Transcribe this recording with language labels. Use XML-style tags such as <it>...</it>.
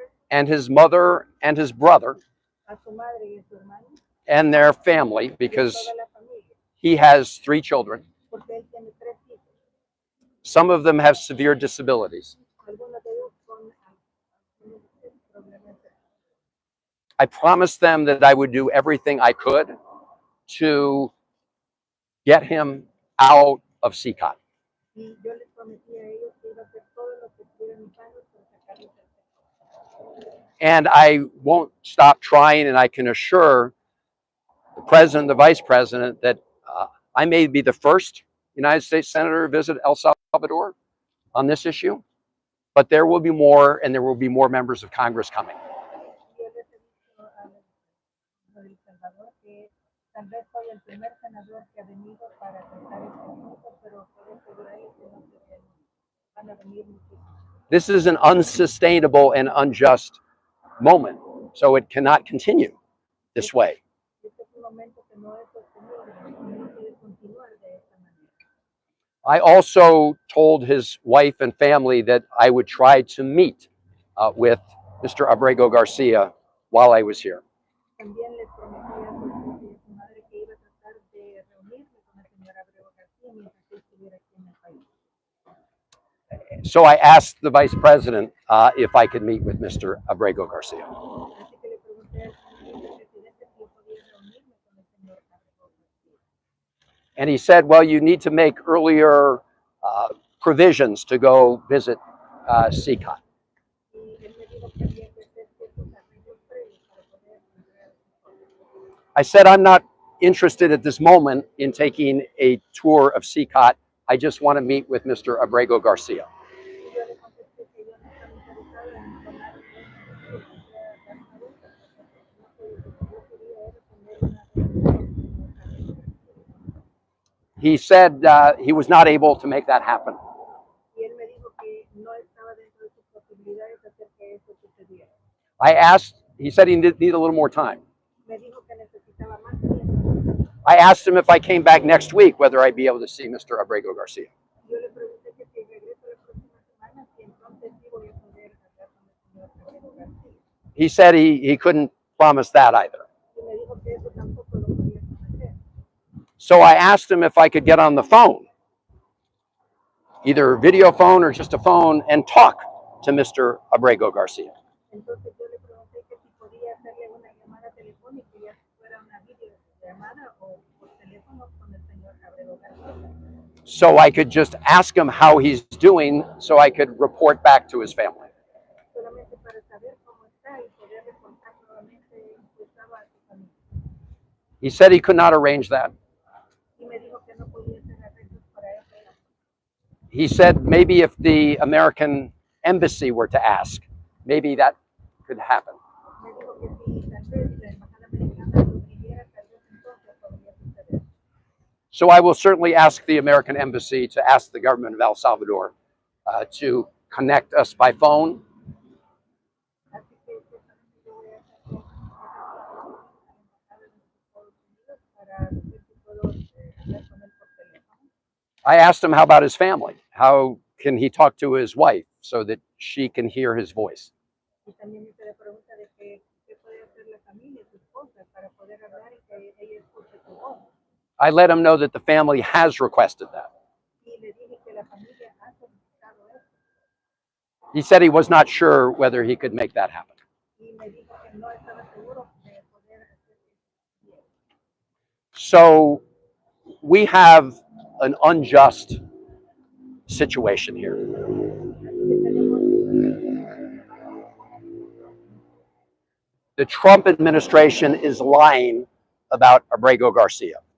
<en>and his mother and his brother</en> <es>a su madre y a su hermano</es> <en>and their family,</en> <es>y a</es> <en>because</en> <es>toda la familia,</es> <en>he has 3 children.</en> <es>porque él tiene 3 hijos.</es> <en>Some of them have severe disabilities.</en> <es>Algunos de ellos con algunos problemas.</es> <en>I promised them that I would do everything I could to get him out of CCOT.</en> <es>Y yo les prometí a ellos que iba a hacer todo lo que estuviera en mis manos para sacarlos del sector.</es> <en>And I won't stop trying, and I can assure the president, the vice president, that I may be the first United States senator to visit El Salvador on this issue, but there will be more, and there will be more members of Congress coming.</en> <es>Y yo les he dicho a El Salvador que tal vez soy el primer senador que ha venido para tratar este asunto, pero puedo asegurarles que no se van a venir muchísimos.</es> <en>This is an unsustainable and unjust moment, so it cannot continue this way.</en> <es>Este es un momento que no es sostenible, no puede continuar de esta manera.</es> <en>I also told his wife and family that I would try to meet with Mr. Abrego Garcia while I was here.</en> <es>También les prometí a su esposa y a su madre que iba a tratar de reunirme con el señor Abrego García mientras él estuviera aquí en el país.</es> <en>So I asked the vice president if I could meet with Mr. Abrego Garcia.</en> <es>Así que le pregunté al vicepresidente si yo podía reunirme con el señor Abrego García.</es> <en>And he said, well, you need to make earlier provisions to go visit CCOT.</en> <es>Y él me dijo que había que hacer ciertos arreglos previos para poder entrar a CCOT.</es> <en>I said, I'm not interested at this moment in taking a tour of CCOT. I just want to meet with Mr. Abrego Garcia.</en> <es>Y yo le contesté que yo no estaba interesada en tomar un tour, dar una vuelta, porque yo quería era tener una reunión con el señor Abrego García.</es> <en>He said he was not able to make that happen.</en> <es>Y él me dijo que no estaba dentro de sus posibilidades hacer que eso sucediera.</es> <en>I asked, he said he need a little more time.</en> <es>Me dijo que necesitaba más tiempo.</es> <en>I asked him if I came back next week, whether I'd be able to see Mr. Abrego Garcia.</en> <es>Yo le pregunté que si regreso la próxima semana, si entonces sí voy a poder hablar con el señor Abrego García.</es> <en>He said he couldn't promise that either.</en> <es>Y me dijo que eso tampoco lo podía prometer.</es> <en>So I asked him if I could get on the phone, either video phone or just a phone, and talk to Mr. Abrego Garcia.</en> <es>Entonces yo le pregunté que si podía hacerle una llamada telefónica, ya fuera una videollamada o por teléfono con el señor Abrego García.</es> <en>So I could just ask him how he's doing, so I could report back to his family.</en> <es>Solamente para saber cómo está y poder reportar nuevamente cómo estaba a su familia.</es> <en>He said he could not arrange that.</en> <es>Y me dijo que no podía hacer arreglos para eso.</es> <en>He said maybe if the American embassy were to ask, maybe that could happen.</en> <es>Me dijo que si tal vez la embajada americana lo pidiera, tal vez entonces podría suceder.</es> <en>So I will certainly ask the American embassy to ask the government of El Salvador to connect us by phone.</en> <es>Así que ciertamente yo voy a hacer que a la embajada de los Estados Unidos para ver si puedo hablar con él por teléfono.</es> <en>I asked him how about his family? How can he talk to his wife so that she can hear his voice?</en> <es>Y también hice la pregunta de que qué puede hacer la familia, su esposa, para poder hablar y que ella escuche su voz.</es> <en>I let him know that the family has requested that.</en> <es>Y le dije que la familia ha solicitado eso.</es> <en>He said he was not sure whether he could make that happen.</en> <es>Y me dijo que no estaba seguro de poder hacer eso.</es> <en>So we have an unjust situation here. The Trump administration is lying about Abrego Garcia.</en>